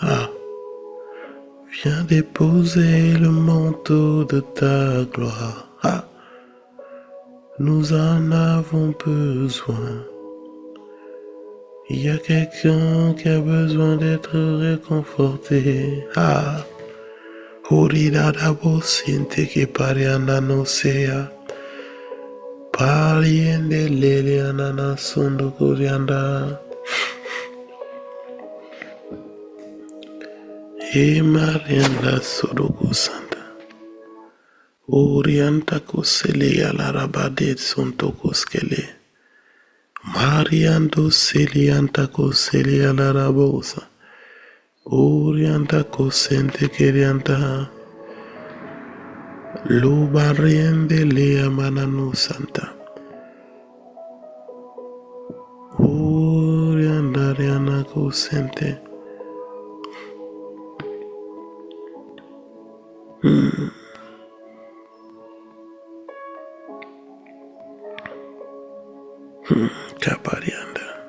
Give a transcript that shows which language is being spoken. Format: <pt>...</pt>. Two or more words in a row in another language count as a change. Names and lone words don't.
<fr>Viens déposer le manteau de ta gloire. Nous en avons besoin. Il y a quelqu'un qui a besoin d'être réconforté. Huridada bosinte que parianda no sea. Pariende lele anana sondo corianda. E marianda sodoko santa. Orianta kosele alarabade sontoko skele. Mariando selianta kosele alarabosa. Orianta kosente kerianta. Lo barriende lea manano santa. Orianda riana kosente. Kaparianda.</fr>